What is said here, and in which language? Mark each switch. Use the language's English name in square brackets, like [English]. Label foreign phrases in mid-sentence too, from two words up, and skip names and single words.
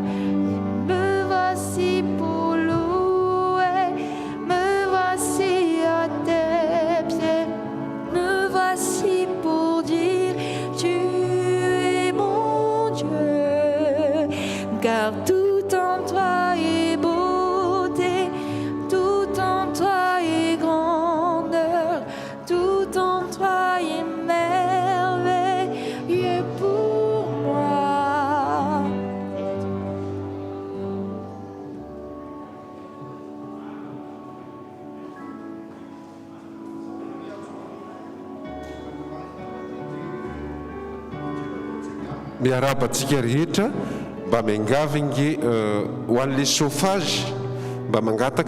[French] Me voici pour louer, me voici à tes pieds, me voici pour dire tu es mon Dieu, car tout en toi est beauté, tout en toi est grandeur, tout en toi est merveilleux pour moi. [Malagasy] Miarabantsika rehetra mba miangavingy ho an'le chauffage mba mangataka